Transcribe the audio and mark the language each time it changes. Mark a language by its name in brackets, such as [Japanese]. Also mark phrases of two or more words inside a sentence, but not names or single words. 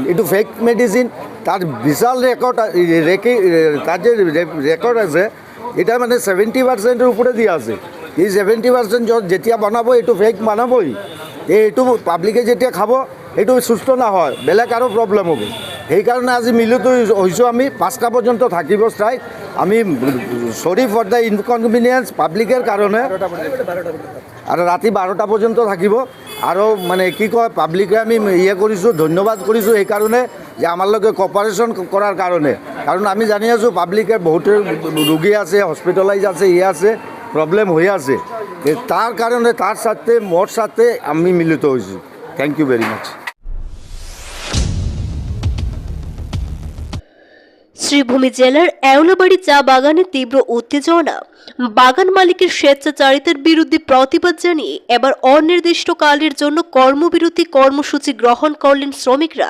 [Assamese] এইটো ফেক মেডিচিন, তাৰ বিশাল ৰেকৰ্ড, তাৰ যে ৰেকৰ্ড আছে এটা মানে 70%ৰ ওপৰে দিয়া আছে। এই 70% যেতিয়া বনাব এইটো ফেক বনাবই, এইটো পাব্লিকে যেতিয়া খাব এইটো সুস্থ নহয়, বেলেগ আৰু প্ৰব্লেম হ'ব। সেইকাৰণে আজি মিলিত হৈছোঁ আমি, 5টা পৰ্যন্ত থাকিব ষ্ট্ৰাইক। আমি [English] sorry for the inconvenience [Assamese] পাব্লিকের কারণে, আর রাতি 12টা পর্যন্ত থাকিব। আৰু মানে কি কয় পাব্লিকে আমি কৰিছোঁ, ধন্যবাদ কৰিছোঁ এই কাৰণে যে আমাৰ লগে কপাৰেশ্যন কৰাৰ কাৰণে। কাৰণ আমি জানি আছোঁ পাব্লিকে বহুতে ৰোগী আছে, হস্পিটেলাইজ আছে, আছে [Bangla] প্রবলেম হয়ে আছে, তার কারণে তার সাথে মোর সাথে আমি মিলিত হয়েছি। [English] Thank you very much. [Bangla] শ্রীভূমি জেলার এওলাবাড়ি চা বাগানে তীব্র উত্তেজনা, বাগান মালিকের স্বেচ্ছাচারিতার বিরুদ্ধে প্রতিবাদ জানিয়ে এবার অনির্দিষ্টকালের জন্য কর্মবিরতি কর্মসূচি গ্রহণ করলেন শ্রমিকরা।